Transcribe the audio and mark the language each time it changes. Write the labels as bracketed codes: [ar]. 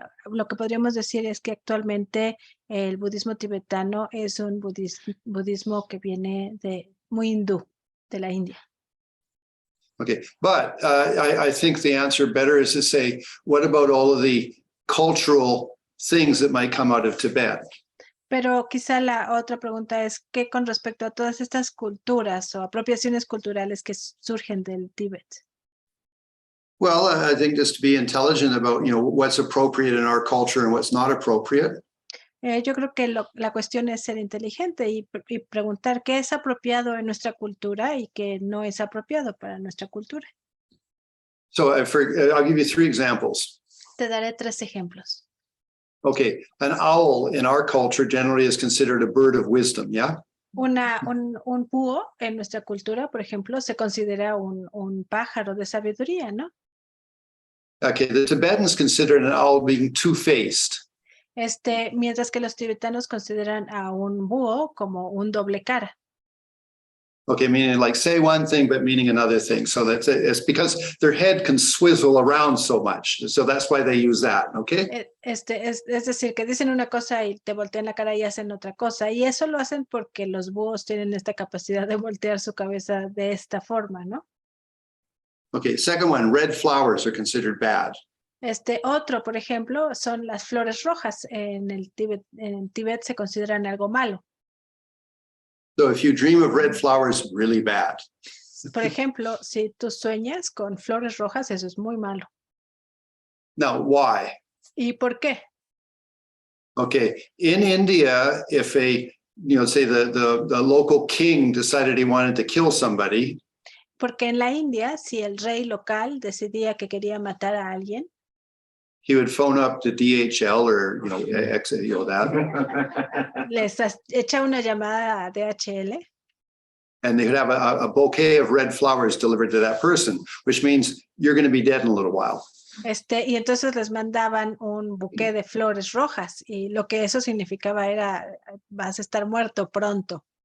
[es] Lo que podríamos decir es que actualmente el budismo tibetano es un budismo que viene muy hindú, de la India. [en] Okay, but I think the answer better is to say, what about all of the cultural things that might come out of Tibet? [es] Pero quizá la otra pregunta es que con respecto a todas estas culturas o apropiaciones culturales que surgen del Tíbet. [en] Well, I think just to be intelligent about, what's appropriate in our culture and what's not appropriate. [es] Yo creo que la cuestión es ser inteligente y preguntar qué es apropiado en nuestra cultura y qué no es apropiado para nuestra cultura. [en] So I'll give you 3 examples. [es] Te daré 3 ejemplos. [en] Okay, an owl in our culture generally is considered a bird of wisdom, yeah? [es] Un búho en nuestra cultura, por ejemplo, se considera un pájaro de sabiduría, ¿no? [en] Okay, the Tibetans consider an owl being two-faced. [es] Mientras que los tibetanos consideran a un búho como un doble cara. [en] Okay, meaning like say one thing, but meaning another thing. So it's because their head can swivel around so much. So that's why they use that, okay? [es] Es decir, que dicen una cosa y te voltean la cara y hacen otra cosa. Y eso lo hacen porque los búhos tienen esta capacidad de voltear su cabeza de esta forma, ¿no? [en] Okay, second one, red flowers are considered bad. [es] Otro, por ejemplo, son las flores rojas. En el Tíbet se consideran algo malo. [en] So if you dream of red flowers, really bad. [es] Por ejemplo, si tú sueñas con flores rojas, eso es muy malo. [en] Now, why? [es] ¿Y por qué? [en] Okay, in India, if say the local king decided he wanted to kill somebody, [es] Porque en la India, si el rey local decidía que quería matar a alguien, [en] he would phone up to DHL or that, [es] les echa una llamada a DHL [en] and they would have a bouquet of red flowers delivered to that person, which means you're going to be dead in a little while. [es] y entonces les mandaban un buqué de flores rojas y lo que eso significaba era vas a estar muerto pronto.